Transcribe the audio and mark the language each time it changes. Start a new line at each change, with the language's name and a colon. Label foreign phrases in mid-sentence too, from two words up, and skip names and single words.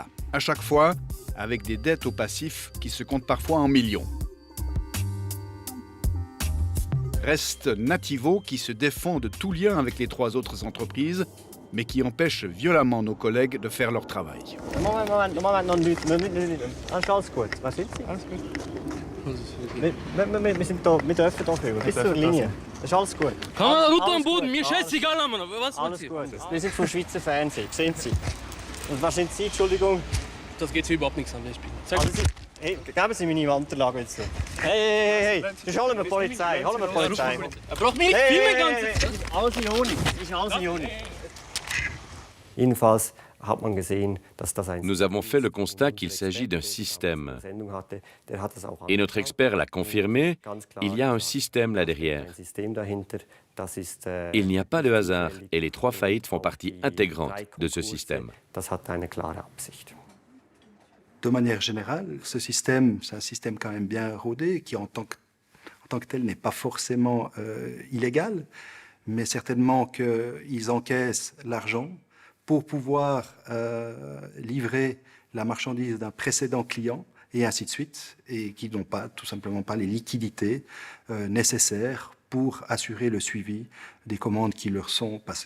French: À chaque fois, avec des dettes au passif qui se comptent parfois en millions. Reste Nativo qui se défend de tout lien avec les 3 autres entreprises mais qui empêche violemment nos collègues de faire leur travail.
German: Moment, noch nicht. Ist alles gut. Was sind Sie? Alles gut. Wir sind da, wir dürfen hier führen, bis zur Linie. Das ist alles gut. Komm mal runter am Boden, mir scheißegal, Mann. Was Alles gut. Wir sind vom Schweizer Fernsehen, sehen Sie. Und was sind Sie, Entschuldigung? Das geht hier überhaupt nichts an, ich bin. Also Sie, hey, geben Sie meine Unterlagen jetzt. Hey. Das ist holen wir die Polizei, Er braucht mich nicht filmen, ganz. Alles in Ordnung, ist alles in Ordnung. Jedenfalls hat man gesehen, dass das ein
French: Nous avons fait le constat qu'il s'agit d'un système.
German: Sendung hatte. Der hat das auch
French: Et notre expert l'a confirmé,
German: ganz klar.
French: il y a un système là derrière.
German: Ein System dahinter. Das ist,
French: Il n'y a pas de hasard et les 3 faillites font partie intégrante de ce système.
German: Das hat eine klare Absicht.
French: De manière générale, ce système, c'est un système quand même bien rodé, qui en tant que tel n'est pas forcément illégal, mais certainement qu'ils encaissent l'argent pour pouvoir livrer la marchandise d'un précédent client, et ainsi de suite, et qui n'ont pas, tout simplement pas les liquidités nécessaires pour assurer le suivi des commandes qui leur sont passées.